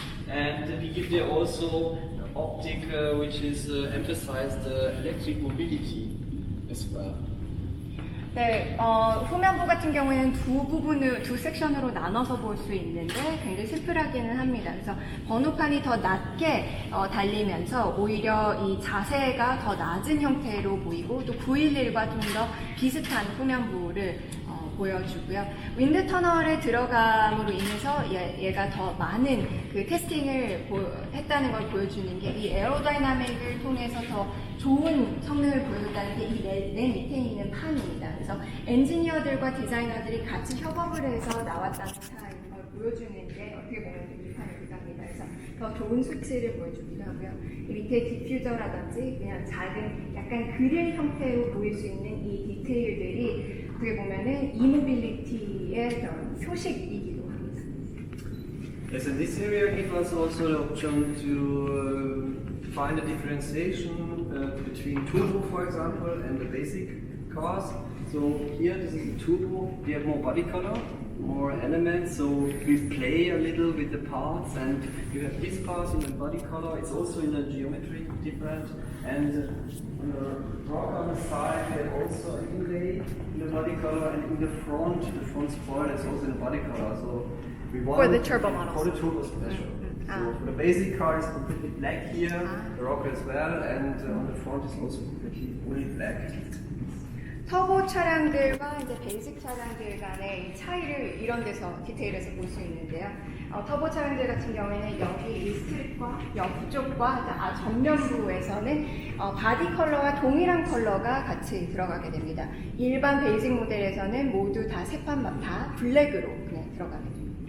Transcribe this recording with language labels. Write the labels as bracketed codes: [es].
[en] And we give there also optic which is emphasize the electric mobility as well. [ko] 네, 후면부 같은 경우에는 두 섹션으로 나눠서 볼 수 있는데 굉장히 심플하기는 합니다. 그래서 번호판이 더 낮게 달리면서 오히려 이 자세가 더 낮은 형태로 보이고 또 911과 좀 더 비슷한 후면부를 보여주고요. 윈드 터널에 들어감으로 인해서 얘가 더 많은 그 테스팅을 했다는 걸 보여주는 게 이 에어다이나믹을 통해서 더 좋은 성능을 보여줬다는 게 이 맨 밑에 있는 판입니다. 그래서 엔지니어들과 디자이너들이 같이 협업을 해서 나왔다는 걸 보여주는 게 어떻게 보면 이 판이기도 합니다. 그래서 더 좋은 수치를 보여주기도 하고요. 이 밑에 디퓨저라든지 그냥 작은 약간 그릴 형태로 보일 수 있는 이 디테일들이 어떻게 보면은 이모빌리티의 그런 표식이기도 합니다. [en] Yes, in this area it was also the option to find a differentiation between turbo, for example, and the basic cars. So here, this is a turbo. We have more body color, more elements. So we play a little with the parts, and you have these parts in the body color. It's also in the geometry different. And on the rock on the side, we have also an inlay in the body color, and in the front spoiler is also in the body color. So we want For the turbo models. For the turbo special. So for the basic car is completely black here, the rocker as well, and on the front is also completely only black. [ko] 터보 차량들과 이제 베이직 차량들 간의 차이를 이런 데서 디테일에서 볼 수 있는데요. 터보 차량들 같은 경우에는 여기 이 스트립과 옆쪽과 전면부에서는 바디 컬러와 동일한 컬러가 같이 들어가게 됩니다. 일반 베이직 모델에서는 모두 다 세 판 다 블랙으로 그냥 들어가게 됩니다.